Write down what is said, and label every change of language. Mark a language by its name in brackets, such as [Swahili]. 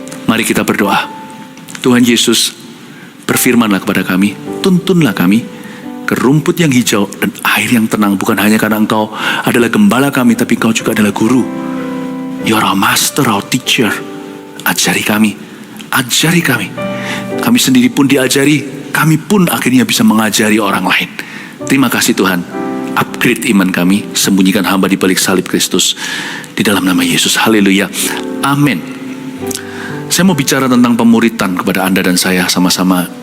[Indonesian] Mari kita berdoa. Tuhan Yesus, berfirmanlah kepada kami, tuntunlah kami ke rumput yang hijau dan air yang tenang, bukan hanya karena Engkau adalah gembala kami, tapi Engkau juga adalah guru. [English] You are our master, our teacher. [Indonesian] Ajari kami, ajari kami. Kami sendiri pun diajari, kami pun akhirnya bisa mengajari orang lain. Terima kasih Tuhan. Upgrade iman kami, sembunyikan hamba di balik salib Kristus. Di dalam nama Yesus, haleluya, amin. Saya mau bicara tentang pemuritan kepada Anda dan saya sama-sama.